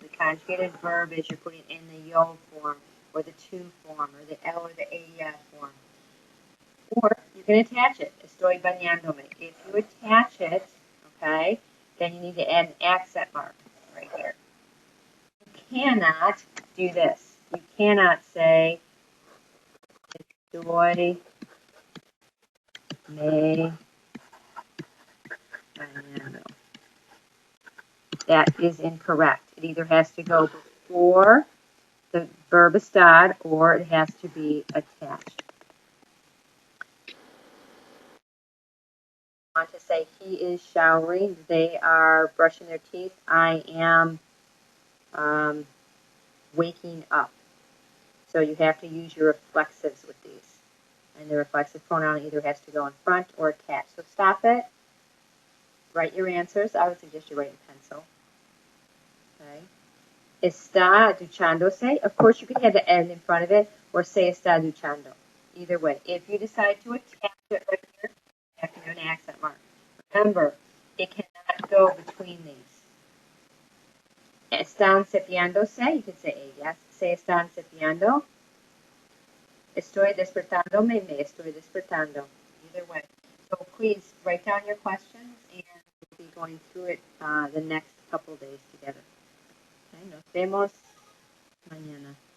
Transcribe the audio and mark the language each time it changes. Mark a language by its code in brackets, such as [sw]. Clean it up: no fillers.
[en] The conjugated verb is you're putting in the yo form, or the to form, or the L or the AEF form. Or you can attach it. [es] Estoy bañándome. [en] If you attach it, okay, then you need to add an accent mark right here. You cannot do this. You cannot say [es] estoy me bañando. [en] That is incorrect. It either has to go before the verb estar or it has to be attached. I want to say he is showering. They are brushing their teeth. I am waking up. So you have to use your reflexives with these. And the reflexive pronoun either has to go in front or attached. So stop it. Write your answers. I would suggest you write in pencil. Okay. [es] Está duchándose. [en] Of course, you could have the N in front of it or say [es] está duchando. [en] Either way. If you decide to attach it right here, you have to do an accent mark. Remember, it cannot go between these. [es] Están cepillándose. [en] You could say [es] ellas. [en] Say [es] están cepillando. Estoy despertándome, me estoy despertando. [en] Either way. So please write down your questions and we'll be going through it the next couple days together. Okay, [es] nos vemos mañana.